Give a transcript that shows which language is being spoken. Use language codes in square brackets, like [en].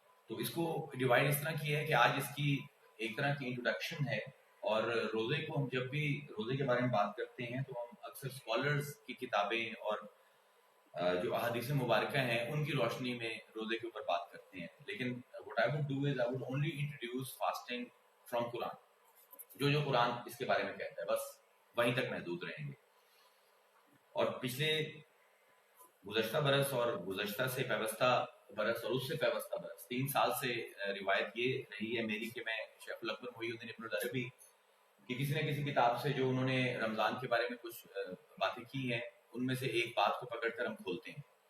[ur] تو اس کو ڈیوائڈ اس طرح کیا ہے کہ آج اس کی ایک طرح کی انٹروڈکشن ہے، اور روزے کو ہم جب بھی روزے کے بارے میں بات کرتے ہیں تو ہم اکثر اسکالرز کی کتابیں اور جو احادیث مبارکہ ہیں ان کی روشنی میں روزے کے اوپر بات کرتے ہیں. لیکن [en] what I would do is I would only introduce fasting from Quran. [ur] جو قرآن اس کے بارے میں کہتا ہے بس وہیں تک محدود رہیں گے. اور پچھلے گزشتہ برس اور گزشتہ سے پیوستہ برس اور اس سے پیوستہ برس 3 سال سے روایت یہ رہی ہے میری کہ میں شیخ الاکبر محی الدین ابن العربی کہ کسی نہ کسی کتاب سے جو انہوں نے رمضان کے بارے میں کچھ باتیں کی ہیں ان میں سے ایک بات کو پکڑ کر ہم کھولتے ہیں.